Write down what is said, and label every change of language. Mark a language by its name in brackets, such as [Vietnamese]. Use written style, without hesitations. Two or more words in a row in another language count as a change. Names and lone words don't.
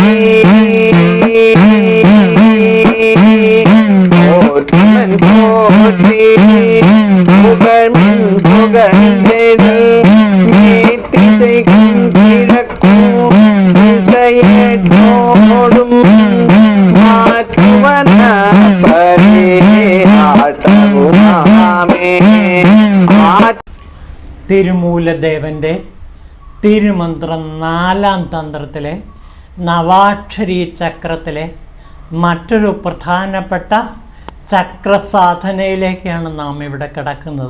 [Tamil] போற்றுமன் போற்றி புகழ்மின் புகழ்ந்தெழு மேத்திசைக்கும் கிழக்கும் திசையற்றோடும் மாற்றுவன பரே ஆட்டவுமாமே. [Malayalam] തിരുമൂലദേവൻ്റെ തിരുമന്ത്രം 4-ാം തന്ത്രത്തിലെ നവാക്ഷരി ചക്രത്തിലെ മറ്റൊരു പ്രധാനപ്പെട്ട ചക്രസാധനയിലേക്കാണ് നാം ഇവിടെ കിടക്കുന്നത്.